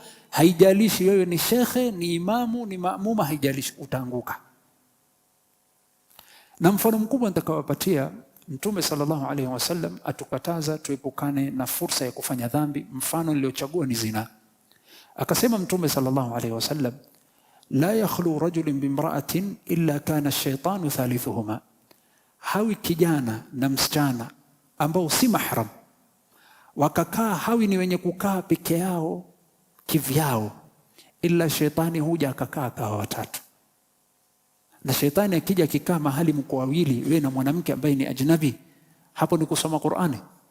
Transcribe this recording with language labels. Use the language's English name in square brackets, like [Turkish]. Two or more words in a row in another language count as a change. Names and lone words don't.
[Swahili] Haijalishi wewe ni shekhe, ni imamu, ni maamuma, haijalishi, utaanguka. Na mfano mkubwa nitakawapatia, Mtume [Arabic] صلى الله عليه وسلم [Swahili] atukataza tuepukane na fursa ya kufanya dhambi. Mfano niliochagua ni zina. Akasema Mtume [Arabic] صلى الله عليه وسلم، لا يخلو رجل بامرأة إلا كان الشيطان ثالثهما. Hawi kijana na msichana ambao si mahram wakakaa, hawi ni wenye kukaa peke yao kivyao, ila shetani huja akakaa kwa watatu. Na shetani akija kikaa mahali mko wawili, wewe na mwanamke ambaye ni ajnabi, hapo ni kusoma Qur'ani.